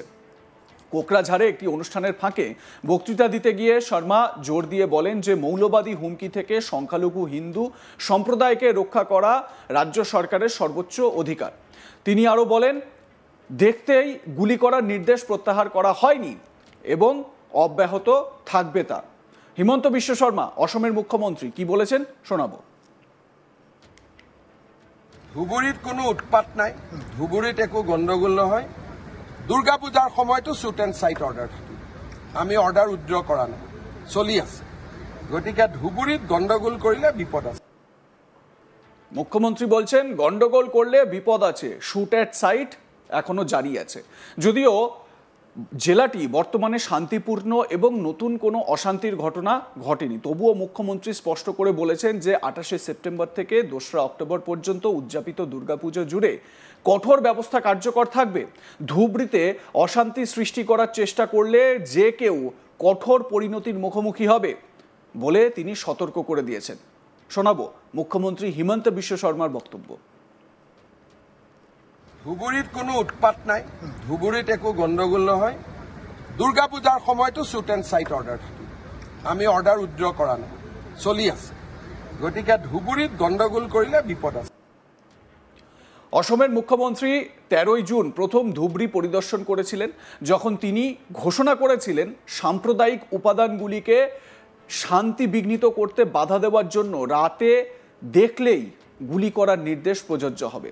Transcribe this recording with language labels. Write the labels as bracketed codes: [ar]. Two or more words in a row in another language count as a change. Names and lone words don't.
[bn] কোকরাঝাড়ে একটি অনুষ্ঠানের ফাঁকে বক্তৃতা দিতে গিয়ে শর্মা জোর দিয়ে বলেন যে মৌলবাদী হুমকি থেকে সংখ্যালঘু হিন্দু সম্প্রদায়কে রক্ষা করা রাজ্য সরকারের সর্বোচ্চ অধিকার। তিনি আরও বলেন, দেখতেই গুলি করার নির্দেশ প্রত্যাহার করা হয়নি এবং অব্যাহত থাকবে তা। হিমন্ত বিশ্ব শর্মা অসমের মুখ্যমন্ত্রী কি বলেছেন শোনাবো। [as] ধুবুৰীত কোনো উৎপাত নাই, ধুবুৰীত একো গণ্ডগোল নহয়। দুর্গা পূজার সময় তো [en] shoot and sight order [as] থাকে, আমি [en] order withdraw [as] করা নাই, চলি আছে। গতিকে ধুবুৰীত গণ্ডগোল করলে বিপদ আছে। [bn] মুখ্যমন্ত্রী বলছেন গন্ডগোল করলে বিপদ আছে, [en] shoot at sight [bn] এখনো জারি আছে। যদিও জেলাটি বর্তমানে শান্তিপূর্ণ এবং নতুন কোনো অশান্তির ঘটনা ঘটেনি, তবুও মুখ্যমন্ত্রী স্পষ্ট করে বলেছেন যে 28শে সেপ্টেম্বর থেকে 2রা অক্টোবর পর্যন্ত উদযাপিত দুর্গাপুজো জুড়ে কঠোর ব্যবস্থা কার্যকর থাকবে। ধুবড়ীতে অশান্তি সৃষ্টি করার চেষ্টা করলে যে কেউ কঠোর পরিণতির মুখোমুখি হবে বলে তিনি সতর্ক করে দিয়েছেন। শোনাবো মুখ্যমন্ত্রী হিমন্ত বিশ্ব শর্মার বক্তব্য। [as] ধুবুৰীত কোনো উৎপাত নাই, ধুবুৰীত একো গণ্ডগোল নহয়। দুর্গা পূজার সময় তো [en] shoot and sight order [as] থাকে, আমি [en] order withdraw [as] করা নাই, চলি আছে। গতিকে ধুবুৰীত গণ্ডগোল করলে বিপদ আছে। [bn] অসমের মুখ্যমন্ত্রী 13ই জুন প্রথম ধুবড়ী পরিদর্শন করেছিলেন, যখন তিনি ঘোষণা করেছিলেন সাম্প্রদায়িক উপাদানগুলিকে শান্তি বিঘ্নিত করতে বাধা দেওয়ার জন্য রাতে দেখলেই গুলি করার নির্দেশ প্রযোজ্য হবে।